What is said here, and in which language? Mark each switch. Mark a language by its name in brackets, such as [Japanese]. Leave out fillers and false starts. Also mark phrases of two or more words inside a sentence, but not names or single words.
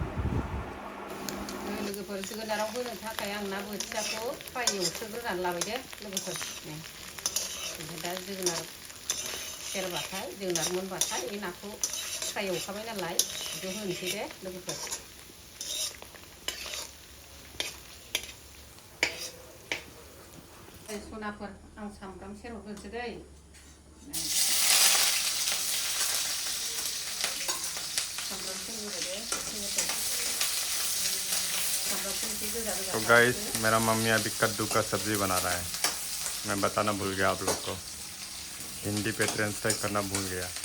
[Bodo] लोगोफोर जोगोनाराव होनो थाखाय आं ना बोथियाखौ फ्राय एवस्रोग्रोनानै लाबाय दे लोगोफोर ओमफ्राय दा जोगोनार सेरबाथाय जोगोनार मोनबाथाय बे नाखौ फ्राय एवखाबाय नालाय बेखौ होनोसै दे लोगोफोर सनाफोर आं सामब्राम सेरहरग्रोनोसै दै [Hindi] तो गाइस मेरा मम्मी अभी कद्दू का सब्ज़ी बना रहा है मैं बताना भूल गया आप लोग को हिंदी पे ट्रांसलेट करना भूल गया